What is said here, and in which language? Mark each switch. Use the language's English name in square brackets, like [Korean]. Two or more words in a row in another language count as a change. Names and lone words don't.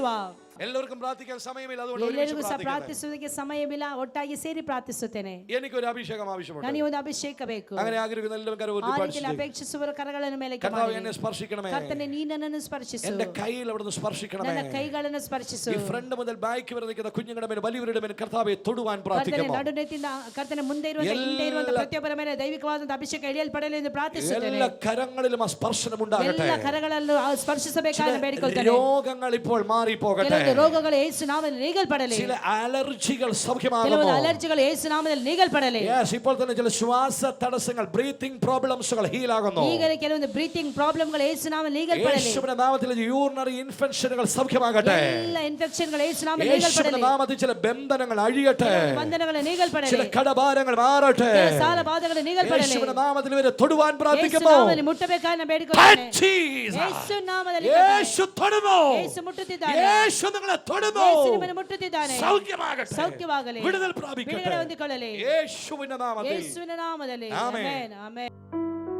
[Malayalam] എല്ലാവർക്കും പ്രാർത്ഥിക്കാൻ സമയമില്ല. അതുകൊണ്ട് [Kannada] ಎಲ್ಲರಿಗೂ ಸಹ ಪ್ರಾರ್ಥಿಸುವುದಕ್ಕೆ ಸಮಯವಿಲ್ಲ. ಒಟ್ಟಾಗಿ ಸೇರಿ ಪ್ರಾರ್ಥಿಸುತ್ತೇನೆ. [Malayalam] എനിക്കൊരു അഭിഷേകം ആവശ്യമുണ്ട്. [Kannada] ನನಗೆ ಒಂದು ಅಭಿಷೇಕ ಬೇಕು. [Malayalam] അങ്ങനെ ആഗ്രഹിക്കുന്ന എല്ലാവരും കരവും [Kannada] ಆ ರೀತಿಯಲ್ಲಿ ಅಪೇಕ್ಷಿಸುವವರ ಕರಗಳನ್ನು ಮೇಲೆ [Malayalam] കർത്താവേ എന്നെ സ്പർശിക്കണമേ. [Kannada] ಕರ್ತನೇ ನೀ ನನ್ನನ್ನು ಸ್ಪರ್ಶಿಸು. [Malayalam] എൻ്റെ കൈയിൽ അവിടുന്ന് സ്പർശിക്കണമേ. [Kannada] ನನ್ನ ಕೈಗಳನ್ನು ಸ್ಪರ್ಶಿಸು. [Malayalam] ഈ ഫ്രണ്ട് മുതൽ ബാക്ക് വരെ നിൽക്കുന്ന കുഞ്ഞുങ്ങളുടെ മേൽ വലിയവരുടെ മേൽ കർത്താവേ തൊടുവാൻ പ്രാർത്ഥിക്കുന്നു. [Kannada] ನಡುನೆತ್ತಿಂದ ಕರ್ತನ ಮುಂದೆ ಇರುವ ಹಿಂದೆ ಇರುವ ಪ್ರತಿಯೊಬ್ಬರ ಮೇಲೆ ದೈವಿಕವಾದ ಅಭಿಷೇಕ ಇಳಿಯಲ್ಪಡಲಿ ಎಂದು ಪ್ರಾರ್ಥಿಸುತ್ತೇನೆ. [Malayalam] എല്ലാ കരങ്ങളിലും ആ സ്പർശനം ഉണ്ടാകട്ടെ. [Kannada] ಎಲ್ಲ ಕರಗಳಲ್ಲೂ ಸ್ಪರ್ಶಿಸಬೇಕಾದ ಬೇಡಿಕೊಳ್ಳುತ್ತೇನೆ. [Malayalam] രോഗങ്ങൾ ഇപ്പോൾ മാറി പോകട്ടെ. [Kannada] ಕೆಲವು ರೋಗಗಳು ಯೇಸು ನಾಮದಲ್ಲಿ ನೀಗಲ್ಪಡಲಿ. [Malayalam] ചില അലർജികൾ സൗഖ്യമാകുന്നു. [Kannada] ಕೆಲವು ಅಲರ್ಜಿಗಳು ಯೇಸು ನಾಮದಲ್ಲಿ ನೀಗಲ್ಪಡಲಿ. [Malayalam] യെസ് ഇപ്പോൾ തന്നെ ചില ശ്വാസ തടസ്സങ്ങൾ [English] breathing problems [Malayalam] ഹീൽ ആകുന്നു. [Kannada] ಈಗ ಕೆಲವೊಂದು [English] breathing problems [Kannada] ಯೇಸು ನಾಮದಲ್ಲಿ ನೀಗಲ್ಪಡಲಿ. [Malayalam] യേശുവിന്റെ നാമത്തിൽ [English] urinary infections [Malayalam] സൗഖ്യമാകട്ടെ. [Kannada] ಎಲ್ಲ ಇನ್ಫೆಕ್ಷನ್ಗಳು ಯೇಸು ನಾಮದಲ್ಲಿ ನೀಗಲ್ಪಡಲಿ. [Malayalam] യേശുവിന്റെ നാമത്തിൽ ചില ബന്ധനങ്ങൾ അഴിയട്ടെ. [Kannada] ಬಂಧನಗಳು ನೀಗಲ್ಪಡಲಿ. [Malayalam] ചില കടഭാരങ്ങൾ മാറട്ടെ. [Kannada] ಸಾಲ ಬಾಧೆಗಳು ನೀಗಲ್ಪಡಲಿ. [Malayalam] യേശുവിന്റെ നാമത്തിൽ ഇവരെ തൊടുവാൻ പ്രാർത്ഥിക്കുന്നു. [Kannada] ಯೇಸು ನಾಮದಲ್ಲಿ ಮುಟ್ಟಬೇಕಾದ ಬೇಡಿಕೊಳ್ಳುತ್ತೇನೆ. [Malayalam] യേശു [Kannada] ನಾಮದಲ್ಲಿ [Malayalam] യേശു തൊടുമോ? [Kannada] ಯೇಸು ಮುಟ್ಟುತ್ತಿದ್ದಾನೆ. [Malayalam] യേശു നിങ്ങളെ തൊടുമോ? [Kannada] ಯೇಸು ನಿಮ್ಮನ್ನು ಮುಟ್ಟುತ್ತಿದ್ದಾನೆ. [Malayalam] സൗഖ്യമാകട്ടെ. [Kannada] ಸೌಖ್ಯವಾಗಲಿ. [Malayalam] വിടുതൽ പ്രാപിക്കട്ടെ. [Kannada] ಬಿಡುಗಡೆ ಹೊಂದಿಕೊಳ್ಳಲಿ. [Malayalam] യേശുവിന്റെ നാമത്തിൽ. [Kannada] ಯೇಸುವಿನ ನಾಮದಲ್ಲಿ. ಆಮೆನ್. ಆಮೆನ್ ಆಮೆನ್.